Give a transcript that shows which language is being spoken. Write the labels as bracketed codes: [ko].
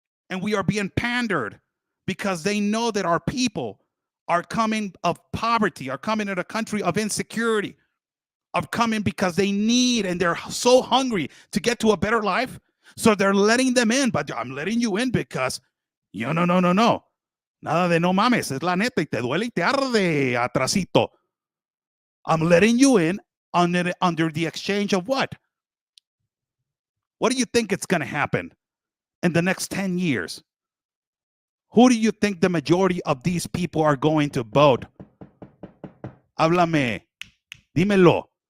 [en] And we are being pandered because they know that our people are coming of poverty, are coming in a country of insecurity, are coming because they need and they're so hungry to get to a better life. So they're letting them in, but I'm letting you in because, no. [es] Nada de no mames, es la neta y te duele y te arde, atrasito. [en] I'm letting you in under the exchange of what? What do you think it's going to happen in the next 10 years? Who do you think the majority of these people are going to vote? [es] Háblame. Dímelo.